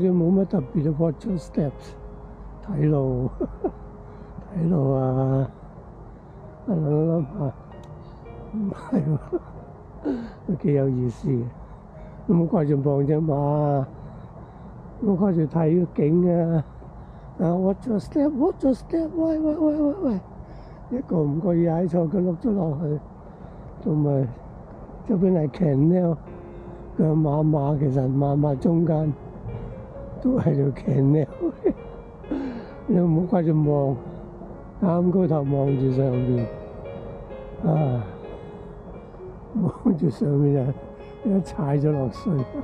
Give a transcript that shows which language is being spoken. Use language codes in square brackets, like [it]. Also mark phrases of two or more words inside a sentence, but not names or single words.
[yue] 隻冇乜特別嘅 [en] watch your steps， [yue] 睇路啊！諗下，唔係喎，都幾有意思嘅。唔好掛住望隻馬，唔好掛住睇個景啊 ！ [en] watch your step， [yue] 喂！一個唔覺意踩錯，佢碌咗落去，同埋側邊係 canal。佢馬其實馬中間都係條 canal， 你唔好掛住望，啱高頭望住上邊，望住上面就一踩咗落水。